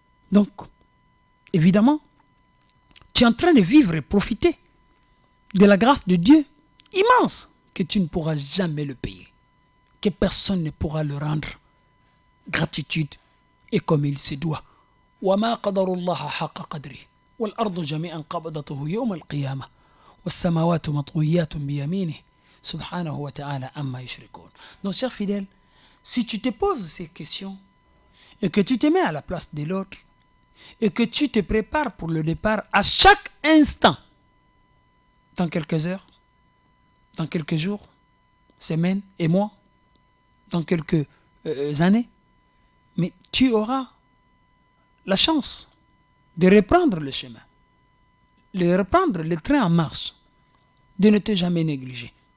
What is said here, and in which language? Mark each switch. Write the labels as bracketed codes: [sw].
[fr] Donc, évidemment, tu es en train de vivre et profiter de la grâce de Dieu immense que tu ne pourras jamais le payer, que personne ne pourra le rendre gratitude et comme il se doit. [ar] وما قدر الله حق قدره والأرض جميعا قبضته يوم القيامة والسماوات مطويات بيمينه سبحانه وتعالى عما يشركون. [fr] Donc, chers fidèles, si tu te poses ces questions et que tu te mets à la place de l'autre et que tu te prépares pour le départ à chaque instant, dans quelques heures, dans quelques jours, semaines et mois, dans quelques années, mais tu auras la chance de reprendre le chemin, de reprendre le train en marche, de ne te jamais négliger.